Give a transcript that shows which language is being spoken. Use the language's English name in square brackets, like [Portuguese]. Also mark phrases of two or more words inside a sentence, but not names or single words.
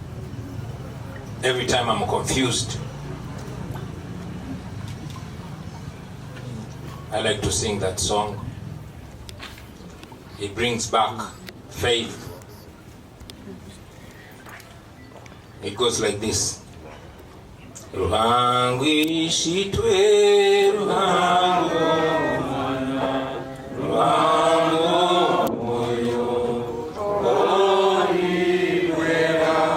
[English] Every time I'm confused, I like to sing that song. It brings back faith. It goes like this. [Nyankole] Ruhangu ishitwe, ruhangu mwana, ruhangu moyo, ori wera.